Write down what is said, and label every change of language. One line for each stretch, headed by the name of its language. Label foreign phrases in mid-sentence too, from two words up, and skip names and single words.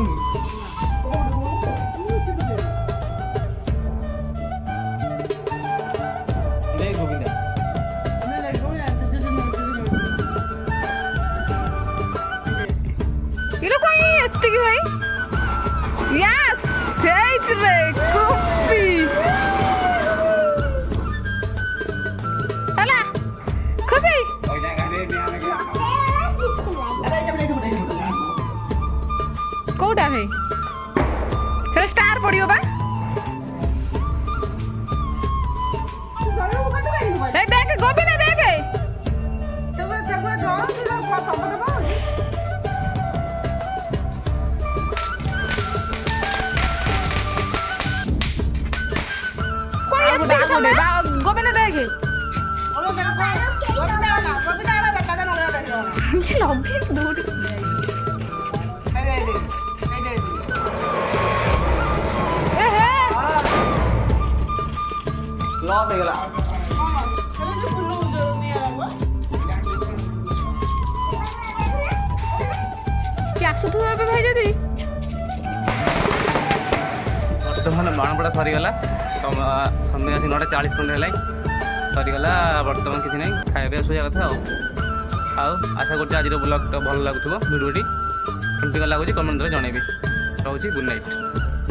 Odia: ଏତିକି ଭାଇ ୟେସ୍ ହେଇଛି ରେ କପି ହେଲା ଖୁସି କୋଉଟା ଭାଇ ସେଟା ଷ୍ଟାର ପଡିବ ବା ଦେଖ ଗୋବିନ୍ଦା ଦେଖ ଗୋବିନ୍ଦା ଦେଖେ ଲଗେ ଦୌଡ଼ି লস ହେଇଗଲା କି ଆସୁଥିବ ଏବେ ଭାଇ ଯଦି ବର୍ତ୍ତମାନ ବାଣପଡ଼ା ସରିଗଲା ସନ୍ଧ୍ୟା ଆସି 9:40 ଖଣ୍ଡେ ହେଲାଣି ସରିଗଲା ବର୍ତ୍ତମାନ କିଛି ନାହିଁ ଖାଇବା ଶୋଇବା କଥା ଆଉ ଆଶା କରୁଛି ଆଜିର ବ୍ଲଗ୍ଟା ଭଲ ଲାଗୁଥିବ ଭିଡ଼ିଓଟି କେମିତି କ'ଣ ଲାଗୁଛି କମେଣ୍ଟରେ ଜଣାଇବି ରହୁଛି
English: good night.